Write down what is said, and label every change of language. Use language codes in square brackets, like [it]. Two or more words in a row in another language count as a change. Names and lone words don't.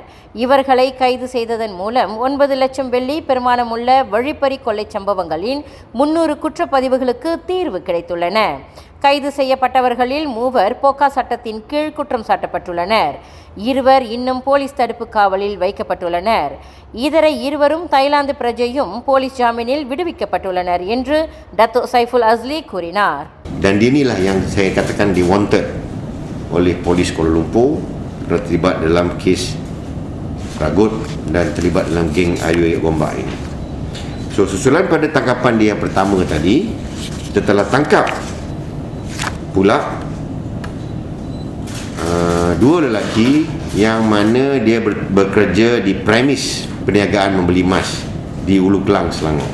[ta] இவர்களை கைது செய்ததன் மூலம் 9 லட்சம் வெள்ளி பெறுமானமுள்ள வழிப்பறி கொள்ளை சம்பவங்களின் 300 குற்றப்பதிவுகளுக்கு தீர்வு கிடைத்துள்ளன. கைது செய்யப்பட்டவர்களில் 3 போக்கா சட்டத்தின் கீழ் குற்றம் சாட்டப்பட்டுள்ளனர். 2 இன்னும் போலீஸ் தடுப்பு காவலில் வைக்கப்பட்டுள்ளனர். இதர 2 தாய்லாந்து பிரஜையும் போலீஸ் ஜாமீனில் விடுவிக்கப்பட்டுள்ளனர் என்று டத்தோ சைஃபுல் அஸ்லி கூறினார். [ms] Dan inilah yang saya katakan di-wanted oleh polis Kuala Lumpur kerana terlibat dalam kes ragut dan terlibat dalam geng Ayoy Gombak ini. So susulan pada tangkapan dia yang pertama tadi, kita telah tangkap pula 2 lelaki yang mana dia bekerja di premis perniagaan membeli emas di Ulu Kelang, Selangor.